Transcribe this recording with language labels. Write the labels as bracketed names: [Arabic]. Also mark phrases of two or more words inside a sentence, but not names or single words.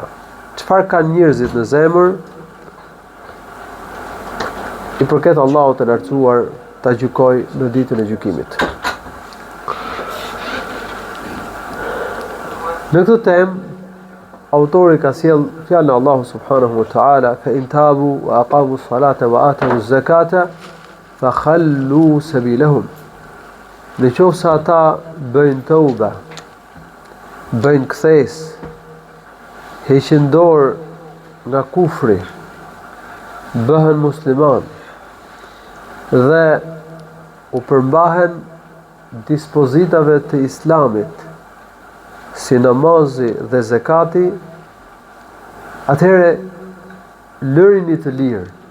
[Albanian] Çfarë kanë njerëzit në zemër, i përket Allahut të lartësuar ta gjykoj në ditën e gjykimit. Në këtë temë, autori ka sjell fjalën e Allahu [Arabic] سبحانه وتعالى: "فإن تابوا وأقاموا الصلاة وآتوا الزكاة فخلوا سبيلهم." [Albanian] Në qoftë se ata bëjnë tauba, bëjnë kthes, heqin dorë nga kufri, bëhen musliman dhe u përmbahen dispozitave të Islamit, si namazi dhe zakati, atëherë lërini të lirë.